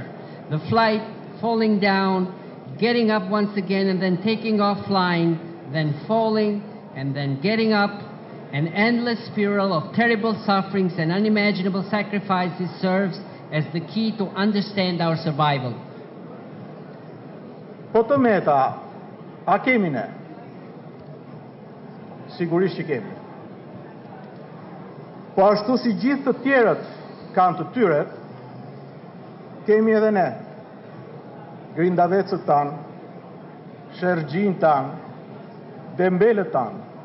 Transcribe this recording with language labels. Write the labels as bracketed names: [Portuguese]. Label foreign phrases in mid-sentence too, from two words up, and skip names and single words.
[English] The flight, falling down, getting up once again and then taking off flying, then falling and then getting up, an endless spiral of terrible sufferings and unimaginable sacrifices serves as the key to understand our survival. [Albanian] Po të meta, a kemi ne? Sigurisht që kemi. Po ashtu si gjithë të tjerët kanë të tyret, kemi edhe ne, grindavecët tanë, shërgjin tanë, dembelët tanë.